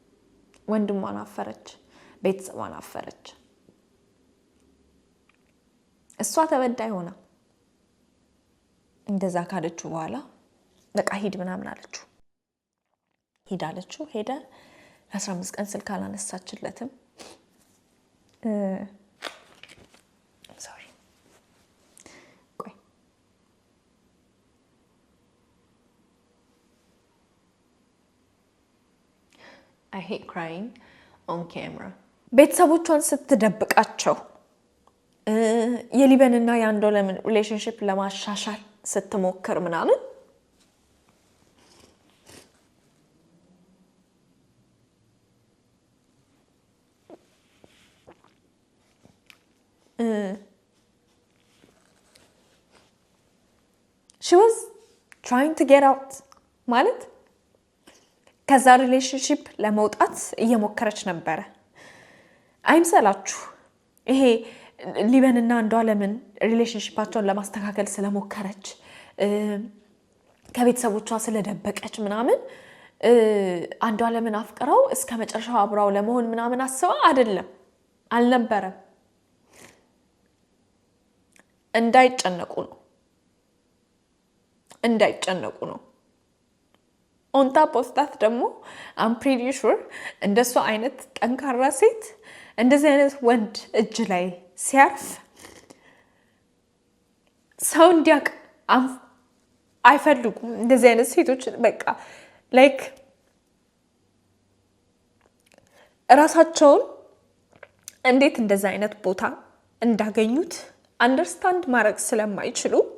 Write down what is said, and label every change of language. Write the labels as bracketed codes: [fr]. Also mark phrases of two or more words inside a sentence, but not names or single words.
[am] ወንድሟን አፈረች ቤተሰቧን አፈረች እሷ ተበዳይ ሆና እንደዛ ካለችው በኋላ በቃ ሂድ ምናምን አለችው። ሂድ አለችው። ሄደ። 15 ቀን ስልክ አላነሳችለትም። [en] I hate crying on camera. [am] ቤተሰቦቿን ስትደብቃቸው የሊበንና የአንዶለምን ሪሌሽንሺፕ ለማሻሻል ስትሞክር ምናምን [en] she was trying to get out [am] ማለት ከዛ ሪሌሽንሺፕ ለመውጣት እየሞከረች ነበር። አይምሰላችሁ ይሄ ሊበንና አንዷለምን ሪሌሽንሺፓቸውን ለማስተካከል ስለሞከረች ከቤተሰቦቿ ስለደበቀች ምናምን አንዷለምን አፍቅረው እስከ መጨረሻው አብራው ለመሆን ምናምን አስባ አይደለም አልነበረም። እንዳይጨነቁ ነው [en] on top of that [am] ደግሞ [en] I'm pretty sure [am] እንደሷ አይነት ጠንካራ ሴት እንደዚህ አይነት ወንድ እጅ ላይ ሲያርፍ ሰው እንዲያውቅ አይፈልጉም። እንደዚህ አይነት ሴቶች በቃ ላይክ ራሳቸውን እንዴት እንደዚህ አይነት ቦታ እንዳገኙት አንደርስታንድ ማድረግ ስለማይችሉ